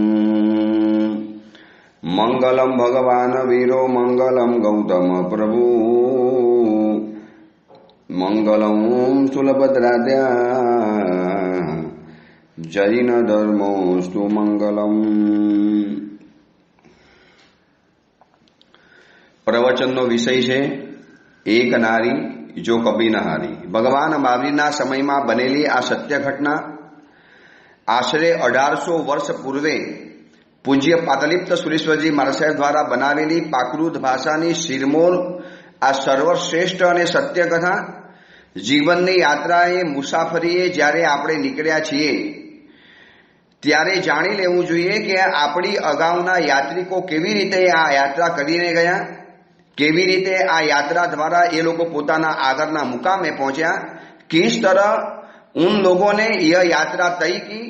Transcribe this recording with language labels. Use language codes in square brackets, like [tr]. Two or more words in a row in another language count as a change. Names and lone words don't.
[sa] मंगलम भगवान वीरो मंगलम गौतम प्रभु मंगलम सुलभद्राद्या जैन धर्मोस्तु मंगलम। [gu] प्रवचनનો વિષય છે એક નારી જો કભી ન હારી। ભગવાન મહાવીરના સમયમાં બનેલી આ સત્ય ઘટના આશરે 1800 વર્ષ પૂર્વે પૂજ્ય પાતલિપ્ત સુરેશ્વરજી મહારાજ સાહેબ દ્વારા બનાવેલી પ્રાકૃત ભાષાની શિરમોર આ સર્વશ્રેષ્ઠ અને સત્ય કથા જીવનની યાત્રાએ મુસાફરીએ જ્યારે આપણે નીકળ્યા છીએ ત્યારે જાણી લેવું જોઈએ કે આપણી અગાઉના યાત્રિકો કેવી રીતે આ યાત્રા કરીને ગયા, કેવી રીતે આ યાત્રા દ્વારા એ લોકો પોતાના આગળના મુકામે પહોંચ્યા, [hi] किस तरह उन लोगोंने यह यात्रा तय की।